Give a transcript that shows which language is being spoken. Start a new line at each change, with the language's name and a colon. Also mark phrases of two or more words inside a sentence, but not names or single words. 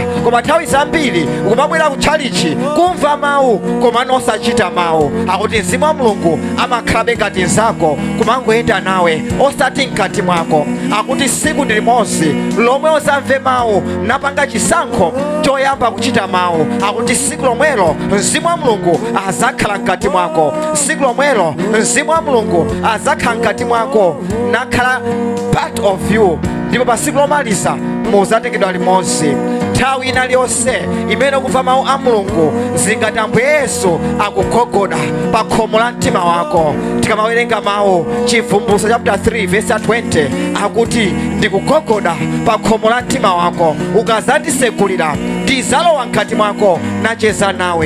Nyanja: Koma nthawi zambiri ukumabwera kutchalichi kumva mawu koma pamene osachita mawu, akuti Mzimu wa Mulungu amakhalabe ngati nzako kumangoyenda nawe osati mkati mwako. Akuti tsiku ndi limodzi lomwe uzamve mawu napanga chisankho choyamba kuchita mawu, akuti tsiku lomwelo Mzimu wa Mulungu azakhala mkati mwako. Tsiku lomwelo Mzimu wa Mulungu azakhala mkati mwako nakhala
English: part of you,
Nyanja: ndipo pa tsiku lomaliza muzatengedwa limodzi. Nthawi ina liyonse imene ukumva mawu a Mulungu zingati Ambuye Yesu akugogoda pa khomo la mtima wako. Tikamawerenga mawu Chivumbulutso
English: chapter 3 verse 20
Nyanja: akuti ndikugogoda pa khomo la mtima wako, ukazandisekulira ndizalowa mkati mwako nacheza nawe.